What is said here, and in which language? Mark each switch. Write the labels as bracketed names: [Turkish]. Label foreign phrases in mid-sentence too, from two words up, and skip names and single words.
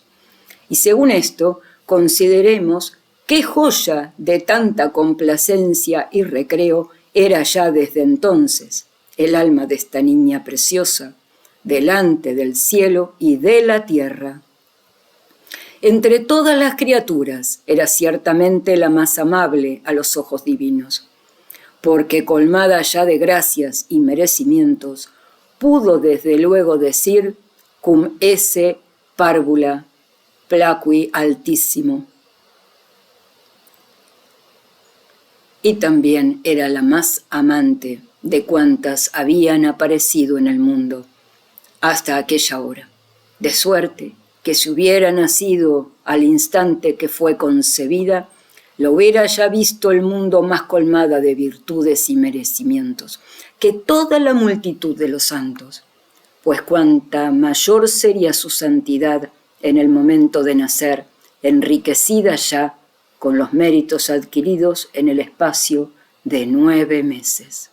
[Spanish] Y según esto, consideremos qué joya de tanta complacencia y recreo era ya desde entonces el alma de esta niña preciosa, delante del cielo y de la tierra. Entre todas las criaturas era ciertamente la más amable a los ojos divinos, porque colmada ya de gracias y merecimientos, pudo desde luego decir [Latin] cum esse parvula placui altissimo. [Spanish] Y también era la más amante de cuantas habían aparecido en el mundo hasta aquella hora, de suerte que si hubiera nacido al instante que fue concebida, lo hubiera ya visto el mundo más colmada de virtudes y merecimientos que toda la multitud de los santos, pues cuanta mayor sería su santidad en el momento de nacer, enriquecida ya con los méritos adquiridos en el espacio de 9 meses.